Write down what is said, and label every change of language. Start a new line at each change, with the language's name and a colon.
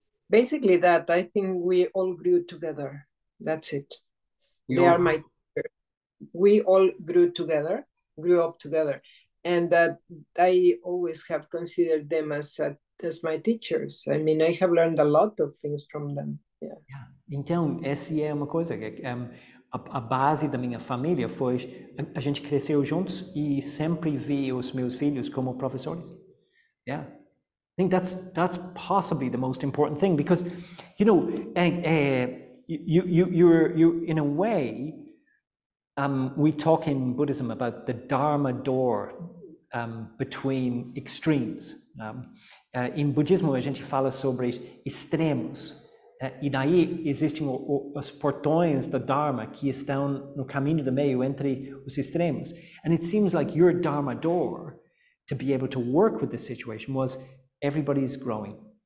English: Basically that, I think we all grew together. That's it. They are my teachers. We all grew up together. And that I always have considered them as my teachers. I mean, I have learned a lot of things from them. Yeah.
Portuguese: Então, essa é uma coisa que a base da minha família foi a gente cresceu juntos e sempre vi os meus filhos como professores.
English: Yeah. I think that's possibly the most important thing, because, you know, you're in a way, we talk in Buddhism about the Dharma door between extremes.
Portuguese: Em budismo a gente fala sobre extremos, e daí existem os portões da Dharma que estão no caminho do meio entre os extremos.
English: And it seems like your Dharma door to be able to work with this situation was everybody's growing.